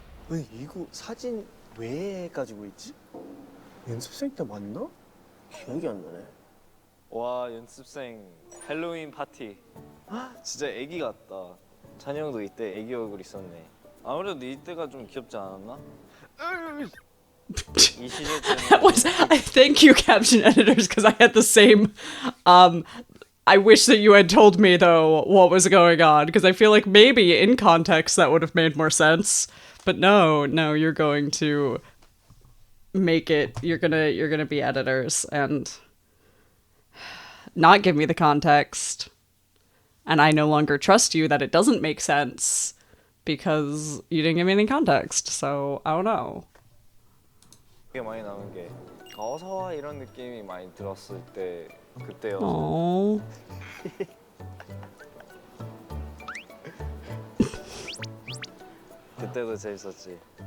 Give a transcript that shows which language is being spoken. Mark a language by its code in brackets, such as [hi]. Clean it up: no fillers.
[ko] 아니 이거 사진 왜 가지고 있지? 연습생 때 맞나? 기억이 안 나네. 와 연습생 헬로윈 파티. 진짜 애기 같다. 찬이 형도 이때 애기 얼굴 있었네. 아무래도 이때가 좀 귀엽지 않았나? 이 시절 때는 [en] That was. I thank you, caption editors, because I had the same. I wish that you had told me though what was going on, because I feel like maybe in context that would have made more sense. But no, you're going to make it. You're gonna be editors and not give me the context, and I no longer trust you that it doesn't make sense because you didn't give me any context. So I don't know. [ko] 되게 많이 남은 게 어서와 이런 느낌이 많이 들었을 때 그때여서 Oh. 그때도 재밌었지.